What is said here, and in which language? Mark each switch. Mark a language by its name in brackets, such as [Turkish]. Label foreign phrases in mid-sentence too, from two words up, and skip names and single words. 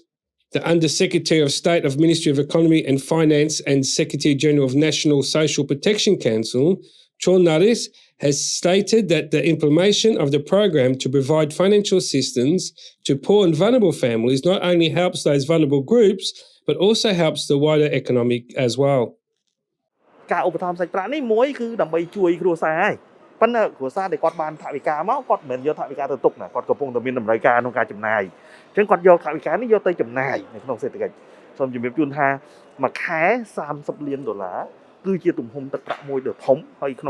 [English] The Under-Secretary of State of Ministry of Economy and Finance and Secretary-General of National Social Protection Council, Chon Naris, has stated that the implementation of the program to provide financial assistance to poor and vulnerable families not only helps those vulnerable groups, but also helps the wider economic as well. [Khmer] ការឧបត្ថម្ភសាច់ប្រាក់នេះមួយគឺដើម្បីជួយគ្រួសារហើយប៉ុន្តែគ្រួសារដែលគាត់បានថវិកាមកគាត់មិនមែនយកថវិកាទៅទុកណាគាត់កំពុងតែមានតម្រូវការក្នុងការចំណាយអញ្ចឹង គាត់យកថវិកានេះយកទៅចំណាយនៅក្នុងសេដ្ឋកិច្ចសូមជម្រាបជូនថាមួយខែ$30 លានគឺជាទំហំទឹកប្រាក់មួយដ៏ធំហើយក្នុង